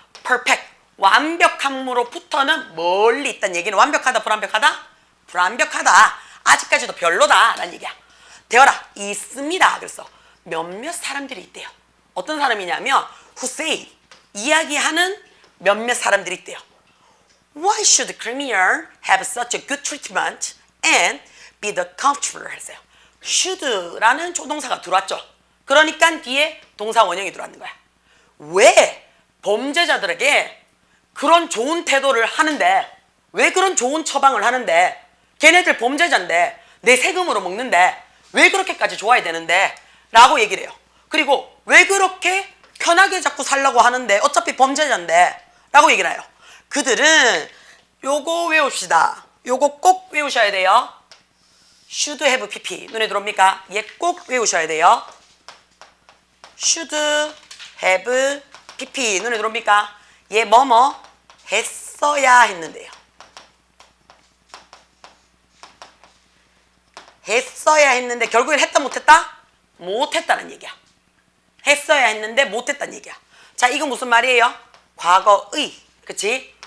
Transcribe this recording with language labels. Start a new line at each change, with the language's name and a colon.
Korean: perfect, 완벽함으로부터는 멀리 있다는 얘기는 완벽하다, 불완벽하다? 불완벽하다. 아직까지도 별로다 라는 얘기야. 되어라, 있습니다. 그래서 몇몇 사람들이 있대요. 어떤 사람이냐면
English: who say,
Korean: 이야기하는 몇몇 사람들이 있대요.
English: Why should criminal have such a good treatment and be the comfortable
Korean: 했어요. should라는 조동사가 들어왔죠. 그러니까 뒤에 동사 원형이 들어왔는 거야. 왜 범죄자들에게 그런 좋은 태도를 하는데, 왜 그런 좋은 처방을 하는데, 걔네들 범죄자인데 내 세금으로 먹는데 왜 그렇게까지 좋아야 되는데 라고 얘기를 해요. 그리고 왜 그렇게 편하게 자꾸 살라고 하는데 어차피 범죄자인데 라고 얘기를 해요. 그들은 요거 외웁시다. 요거 꼭 외우셔야 돼요. should have pp 눈에 들어옵니까? 얘 꼭 외우셔야 돼요. should have pp 눈에 들어옵니까? 얘 뭐뭐 했어야 했는데요. 했어야 했는데 결국엔 했다 못했다? 못했다는 얘기야. 했어야 했는데 못했다는 얘기야. 자, 이거 무슨 말이에요? 과거의, 그치?